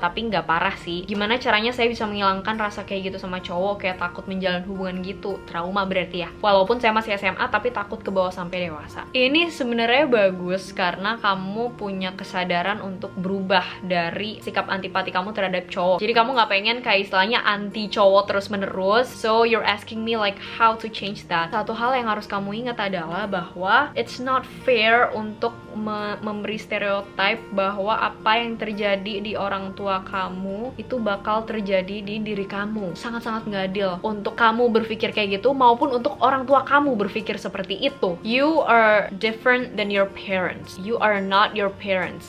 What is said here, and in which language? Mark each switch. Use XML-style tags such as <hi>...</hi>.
<id>Tapi nggak parah sih. Gimana caranya saya bisa menghilangkan rasa kayak gitu sama cowok, kayak takut menjalin hubungan gitu? Trauma berarti ya. Walaupun saya masih SMA, tapi takut ke bawah sampai dewasa. Ini sebenarnya bagus karena kamu punya kesadaran untuk berubah dari sikap antipati kamu terhadap cowok. Jadi kamu nggak pengen kayak istilahnya anti cowok terus menerus.</id> <en>So you're asking me like how to change that.</en> <id>Satu hal yang harus kamu ingat adalah bahwa</id> <en>it's not fair</en> <id>untuk memberi stereotype bahwa apa yang terjadi di orang tua kamu itu bakal terjadi di diri kamu. Sangat-sangat nggak adil untuk kamu berpikir kayak gitu maupun untuk orang tua kamu berpikir seperti itu.</id> <en>You are different than your parents. You are not your parents.</en>